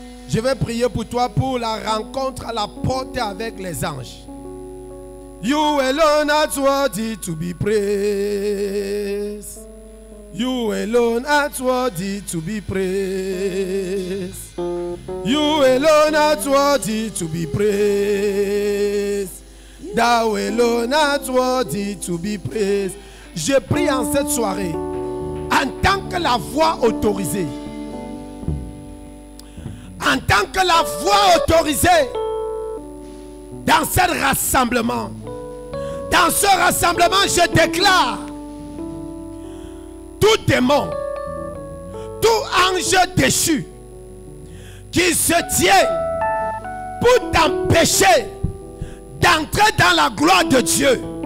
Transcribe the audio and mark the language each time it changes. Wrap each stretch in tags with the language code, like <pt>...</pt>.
<fr>Je vais prier pour toi pour la rencontre à la porte avec les anges.</fr> <en>You alone are worthy to be praised. You alone are worthy to be praised. You alone are worthy to be praised. Thou alone art worthy to be praised.</en> <fr>Je prie en cette soirée, en tant que la voix autorisée, en tant que la voix autorisée dans ce rassemblement. Dans ce rassemblement, je déclare tout démon, tout ange déchu qui se tient pour t'empêcher d'entrer dans la gloire de Dieu.</fr>